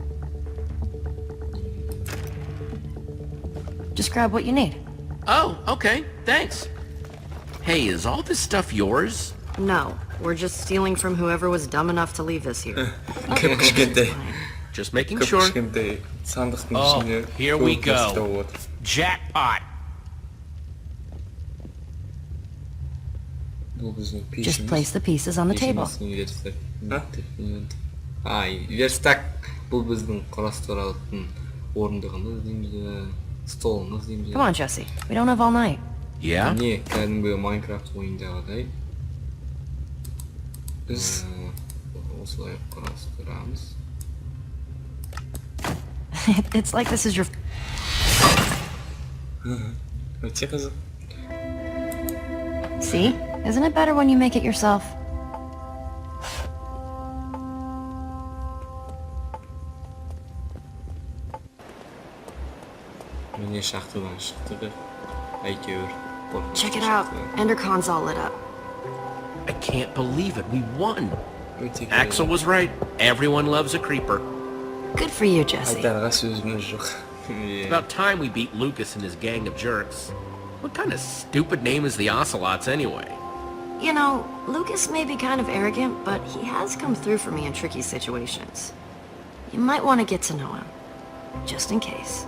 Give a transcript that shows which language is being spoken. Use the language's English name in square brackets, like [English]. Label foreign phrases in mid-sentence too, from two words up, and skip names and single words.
[English] Just grab what you need. Oh, okay. Thanks. Hey, is all this stuff yours? No, we're just stealing from whoever was dumb enough to leave this here. [Kazakh] Кішкентай. [English] Just making sure. [Kazakh] Кішкентай сандықтың [English] Oh, [Kazakh] ішінде [English] here we [Kazakh] көп нәрсе [English] go. [Kazakh] тауып отыр. [English] Jackpot. [Kazakh] Бұл біздің [English] Just [Kazakh] пешіміз. [English] place the pieces on the table. [Kazakh] Верстак бұл біздің құрастыратын орындығымыз дейміз, столымыз дейміз. [English] Come on, Jesse. We don't have all night. Yeah? [Kazakh] Не, кәдімгі Майнкрафт ойындағыдай. Біз осылай құрастырамыз. [English] It's like this is your... [Kazakh] Өте қызық. [English] See? Isn't it better when you make it yourself? [Kazakh] Міне шахтадан шықты. Әйтеуір. [English] Check it out. Endercon's all lit up. I can't believe it. We won. [Kazakh] Өте [English] Axel was right. Everyone loves a creeper. Good for you, Jesse. [Kazakh] Айтарға сөзіміз жоқ. [English] About time we beat Lucas and his gang of jerks. What kind of stupid name is the Ocelots anyway? You know, Lucas may be kind of arrogant, but he has come through for me in tricky situations. You might want to get to know him, just in case.